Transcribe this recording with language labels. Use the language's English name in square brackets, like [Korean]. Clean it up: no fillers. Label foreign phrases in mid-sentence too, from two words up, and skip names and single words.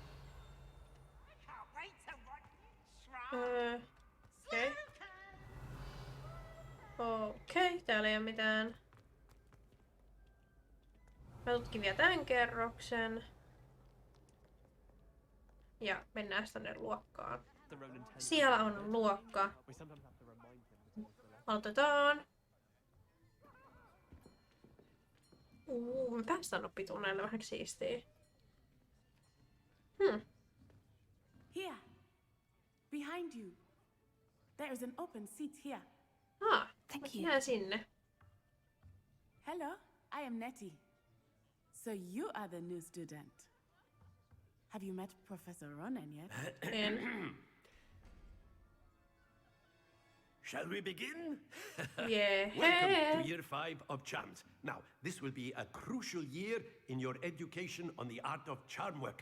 [Finnish] Okei. Okei, täällä ei oo mitään. Mä tutkin vielä tän kerroksen. Ja mennään tänne luokkaan. [English] The role intended. [Finnish] Siellä on luokka. [English] We sometimes have to remind him that he's the rest. [Finnish] Aloitetaan. Me päästään oppitunneille vähän siistiä. [English] Here. Behind you. There is an open seat here. Thank you. [Finnish] Jään sinne. [English] Hello, I am Nettie. So you are the new student. Have you met Professor Ronen yet? [Finnish] En. [English] Shall we begin? Yeah. Welcome to year 5 of charms. Now, this will be a crucial year in your education on the art of charm work.